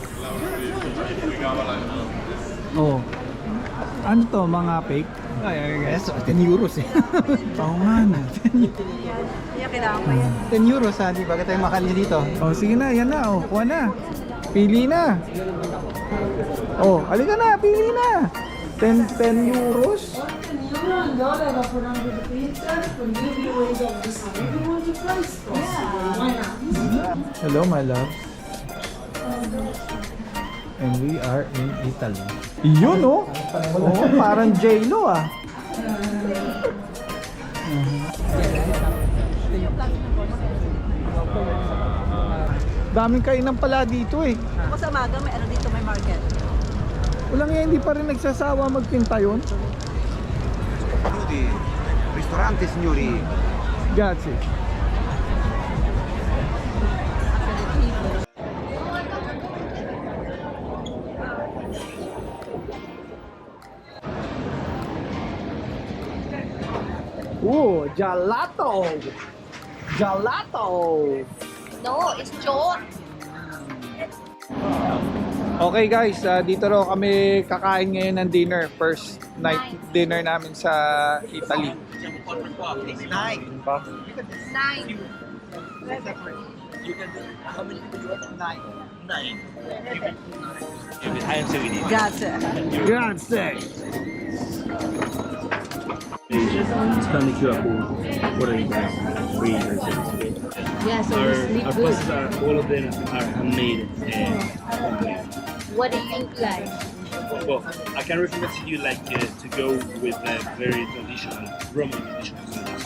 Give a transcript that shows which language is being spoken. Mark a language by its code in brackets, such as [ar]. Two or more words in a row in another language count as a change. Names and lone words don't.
[tl] Oh. Ano to, mga fake? Yes, 10 euros eh. Oo nga no. Kaya kailangan ko yan. 10 euros ha, di ba? Kaya tayo makali dito. Oh, sige na, yan na oh. Kuha na. Pili na. Oh, halika na, pili na. [en] 10 euros. Hello, my love. And we are in Italy. [tl] Yun, oh. Oh, parang J-Lo, ah. Daming kainan pala dito, eh. Ako sa umaga, may ano dito, may market. Walang nga, hindi pa rin nagsasawa magpinta yun. [it] Ristorante, signori. Grazie. Oh, gelato! Gelato! [en] No, it's John. Okay guys, [tl] dito raw kami kakain ngayon ng dinner. [en] First night dinner [tl] namin sa Italy. 9. [it] Grazie. Grazie! [en] Scan the QR code for the free okay? Yeah, so Our buses are, all of them are handmade homemade. what do you like? Well, I can recommend to you like to go with very traditional Roman traditional noodles.